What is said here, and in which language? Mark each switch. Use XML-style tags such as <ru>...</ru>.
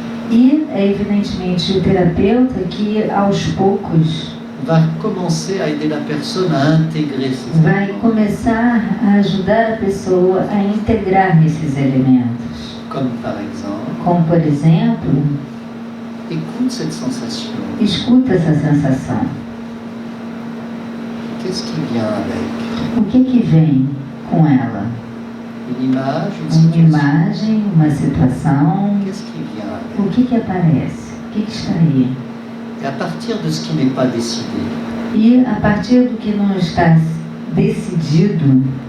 <pt>E é evidentemente o terapeuta que aos poucos</pt> <fr>va commencer à aider la personne à intégrer ces</fr> <pt>vai</pt> <fr>éléments.</fr> <pt>começar a ajudar a pessoa a integrar esses elementos.</pt> <fr>Comme par exemple,</fr> <pt>Como, por exemplo,</pt> <fr>écoute cette sensation.</fr> <pt>escuta essa sensação.</pt> <fr>Qu'est-ce qui vient avec?</fr> <pt>O que vem com ela?</pt> <fr>Une image, une</fr> <pt>Uma</pt> <fr>situation.</fr> <pt>imagem, uma situação.</pt> <fr>Qu'est-ce qui vient</fr> <pt>O</pt> <fr>avec?</fr> <pt>que aparece? O que está aí?</pt> <fr>Et à partir de ce qui n'est pas décidé,</fr> <pt>E a partir do que não está decidido,</pt>